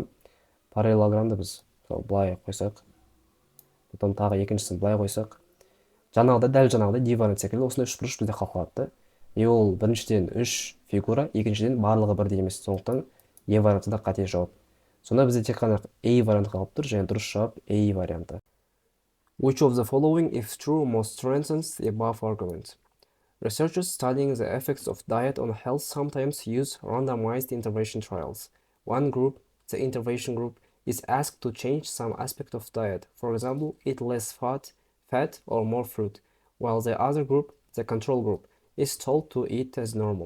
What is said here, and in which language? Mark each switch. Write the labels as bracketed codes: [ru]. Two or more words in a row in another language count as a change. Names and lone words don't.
[kk] Параллелограммды біз былай қойсақ. Потом тағы екіншісін былай қойсақ. Дәл жаңағыдай D варианты секілді осындай 3 бұрыш бізде қалады. И ол біріншіден 3 фигура, екіншіден барлығы бірдей емес. Сондықтан E варианты да қате жауап. Сонда бізде тек қана A варианты қалып тұр, және дұрыс жауап A варианты. [en] Which of the following, if true, most strengthens the above argument? Researchers studying the effects of diet on health sometimes use randomized intervention trials. One group, the intervention group, is asked to change some aspect of diet, for example, eat less fat or more fruit, while the other group, the control group, is told to eat as normal.